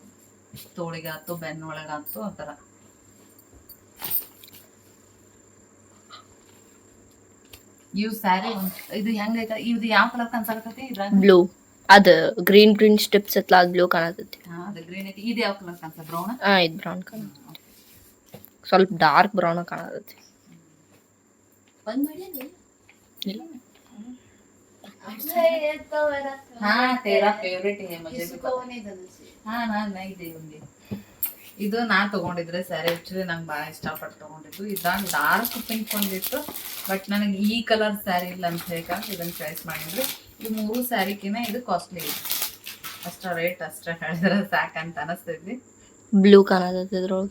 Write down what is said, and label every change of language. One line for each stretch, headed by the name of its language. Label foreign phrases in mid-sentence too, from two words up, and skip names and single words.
Kannada: ತೋಳಿಗಾತು ಬೆನ್ನೊಳಗಾತು ಆ ಥರ. ಇವು ಸ್ಯಾರಿ ಇದು ಹೆಂಗೈತ? ಇದು ಯಾವ ಕಲರ್ ಕಾಣಿಸಕತ್ತೈತಿ ಇದ್ರಾಗ? ಬ್ಲೂ. ಅದು
English: green stips
Kannada: ಐತ್ಲ ಅದು ಬ್ಲೂ ಕಾಣತೈತಿ. ಅದು ಗ್ರೀನ್ ಐತಿ. ಇದು ಯಾವ ಕಲರ್ ಕಾಣಿಸ? ಬ್ರೌನ್. ಇದು ಬ್ರೌನ್ ಕಾಣತೈತಿ. ಸ್ವಲ್ಪ
English: dark brown
Kannada: ಕಾಣತೈತಿ. ಇಲ್ಲ.
Hindi: हाँ तेरा फेवरेट है मुझे भी हाँ नहीं दे होंगे.
Kannada: ಇದು ನಾ ತಗೊಂಡಿದ್ರೆ ಸ್ಯಾರಿ ಆಕ್ಚುಲಿ ನಂಗೆ ಭಾಳ ಇಷ್ಟಪಟ್ಟು ತಗೊಂಡಿದ್ದು. ಇದಾಗ
English: dark pink
Kannada: ಒಂದಿತ್ತು, ಬಟ್ ನನಗೆ ಈ ಕಲರ್ ಸ್ಯಾರಿ ಇಲ್ಲ ಅಂತ ಹೇಳಿ ಇದನ್ನು ಚಾಯ್ಸ್ ಮಾಡಿದ್ರೆ. ಈ ಮೂರು ಸ್ಯಾರಿಕಿನ ಇದು ಕಾಸ್ಟ್ಲಿ ಇದೆ. ಅಷ್ಟ ರೇಟ್ ಅಷ್ಟ ಹೇಳಿದ್ರೆ ಸಾಕಂತ ಅನಿಸ್ತೈತಿ. ಬ್ಲೂ ಕಾಣತೈತಿ ಇದ್ರೊಳಗೆ.